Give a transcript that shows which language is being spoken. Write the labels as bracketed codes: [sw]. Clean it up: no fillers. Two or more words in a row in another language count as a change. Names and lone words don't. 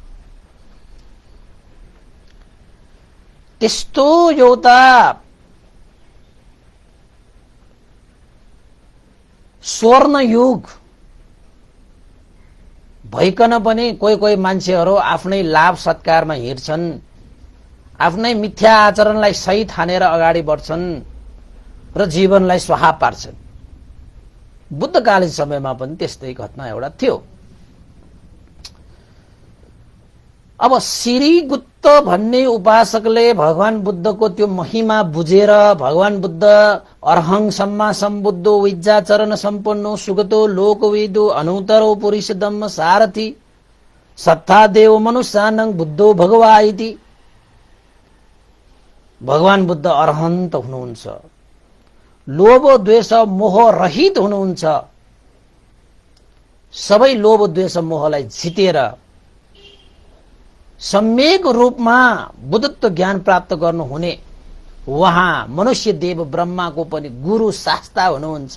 [ne] त्यस्तो एउटा स्वर्ण युग भइकन पनि कोही कोही मान्छेहरू आफ्नै लाभ सत्कारमा हिँड्छन्, आफ्नै मिथ्या आचरणलाई सही ठानेर अगाडि बढ्छन् र जीवनलाई स्वाहा पार्छन्। बुद्धकालीन समयमा पनि त्यस्तै घटना एउटा थियो। अब श्रीगुप्त भन्ने उपासकले भगवान बुद्धको त्यो महिमा बुझेर [pi] भगवान बुद्ध अर्हं सम्मा सम्बुद्धो विद्याचरण सम्पन्नो सुगतो लोकवेदो अनुत्तरो पुरुष धम्म सारथि सत्ता देव मनुष्यानं बुद्धो भगवा इति। [ne] भगवान बुद्ध अर्हन्त हुनुहुन्छ, लोभ द्वेष मोह रहित हुनुहुन्छ। सबै लोभ द्वेष मोहलाई जितेर सम्यक रूपमा बुद्धत्व ज्ञान प्राप्त गर्नुहुने उहाँ मनुष्य देव ब्रह्माको पनि गुरु शास्ता हुनुहुन्छ।